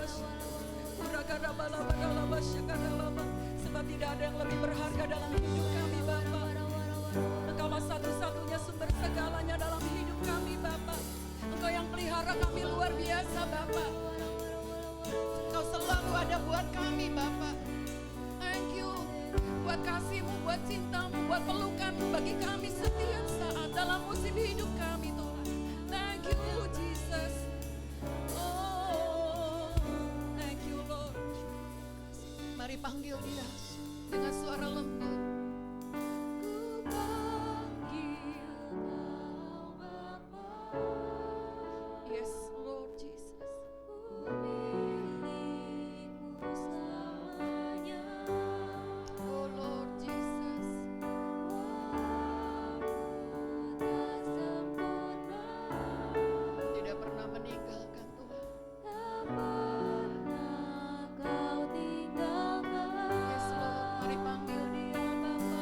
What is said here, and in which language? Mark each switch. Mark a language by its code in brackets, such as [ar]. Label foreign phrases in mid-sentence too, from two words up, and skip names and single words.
[ms] Sebab tidak ada yang lebih berharga dalam hidup kami Bapa. Engkaulah satu-satunya sumber segalanya dalam hidup kami Bapa. Engkau yang pelihara kami luar biasa Bapa. Engkau selalu ada buat kami Bapa. [en] Thank you [ms] buat kasih-Mu, buat cinta-Mu, buat pelukan-Mu bagi kami setiap saat dalam musim hidup kami Tuhan. [en] Thank you Jesus. Thank you Lord. [ms] Mari panggil Dia dengan suara lembut. Ku panggil Kau Bapa, [en] Yes Lord Jesus. [ms] ku milikmu selamanya. [en] Oh Lord Jesus. [ms] Walaupun tak sempurna, Tidak pernah meninggalkan Tuhan. tak pernah Kau tinggalkan. [en] Yes Lord, [ms] mari panggil Dia Bapa.